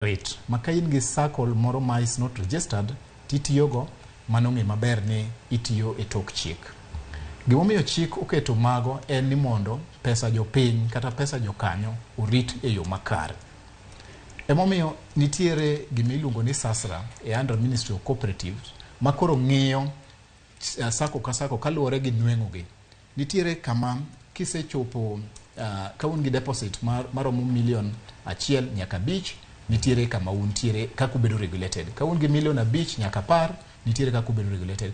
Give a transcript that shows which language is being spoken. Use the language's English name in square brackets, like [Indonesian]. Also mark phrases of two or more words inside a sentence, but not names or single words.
[English] rate. [Luo (Kenya and Tanzania)] Maka in gi sacco moro ma [English] is not registered, [Luo (Kenya and Tanzania)] titiyogo, mano ng'e maber ni itiyo e tok chik. Gimomiyo chik oketo mago en ni mondo pesa jopiny kata pesa jokanyo orit e yo makare. Emomiyo nitiere gimiluongo ni sasra e under Ministry of Cooperatives makoro ng'iyo sacco ka sacco kaluwore gi nweng'ogi. Nitiere kama kisechopo ka un gi deposit maromo $1,000,000 nyaka 5, nitiere kama untiere kaka ubedo regulated. Ka un gi $1,500,000 nyaka 10, nitiere kaka ubedo regulated.